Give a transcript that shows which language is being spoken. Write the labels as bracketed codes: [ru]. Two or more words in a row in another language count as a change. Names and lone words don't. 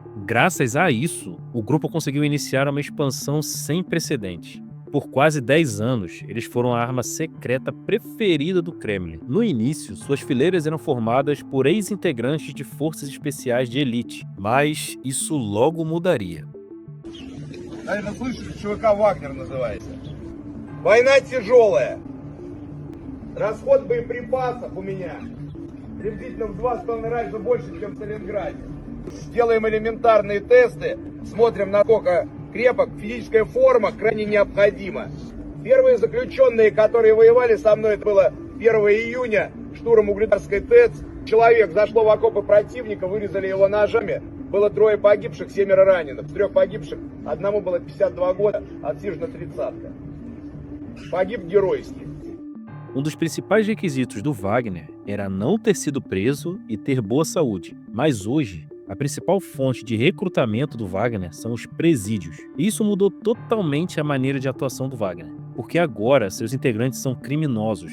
[pt] Graças a isso, o grupo conseguiu iniciar uma expansão sem precedentes. Por quase 10 anos, eles foram a arma secreta preferida do Kremlin. No início, suas fileiras eram formadas por ex-integrantes de forças especiais de elite, mas isso logo mudaria. [ru] Наверное, слышали, ЧВК «Вагнер» называется. Война тяжелая. Расход боеприпасов у меня приблизительно в 2,5 раза больше, чем в Сталинграде. Делаем элементарные тесты, смотрим, насколько крепок. Физическая форма крайне необходима. Первые заключенные, которые воевали со мной, это было 1 июня, штурм Угледарской ТЭЦ. Человек зашло в окопы противника, вырезали его ножами. Было 3 погибших, 7 раненых. С 3 погибших одному было 52 года, отсижена 30-ка. Погиб геройски. [pt] Um dos principais requisitos do Wagner era não ter sido preso e ter boa saúde. Mas hoje, a principal fonte de recrutamento do Wagner são os presídios. E isso mudou totalmente a maneira de atuação do Wagner, porque agora seus integrantes são criminosos.